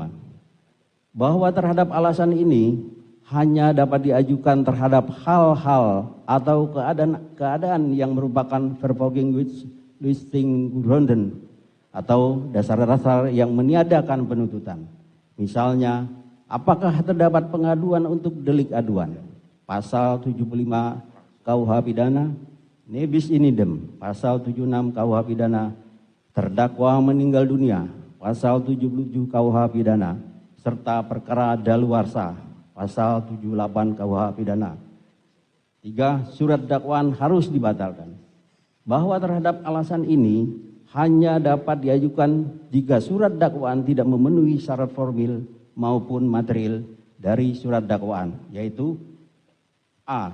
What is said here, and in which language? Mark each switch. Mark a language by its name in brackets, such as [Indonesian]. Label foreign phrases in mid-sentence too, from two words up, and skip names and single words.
[Indonesian] Bahwa terhadap alasan ini hanya dapat diajukan terhadap hal-hal atau keadaan yang merupakan [Dutch] vervoeging listing gronden [Indonesian] atau dasar-dasar yang meniadakan penuntutan. Misalnya, apakah terdapat pengaduan untuk delik aduan? Pasal 75 KUH pidana, [Latin] nebis in idem, [Indonesian] pasal 76 KUH pidana, terdakwa meninggal dunia, pasal 77 KUH pidana, serta perkara daluarsa, pasal 78 KUH pidana. 3. Surat dakwaan harus dibatalkan. Bahwa terhadap alasan ini hanya dapat diajukan jika surat dakwaan tidak memenuhi syarat formil maupun material dari surat dakwaan, yaitu A.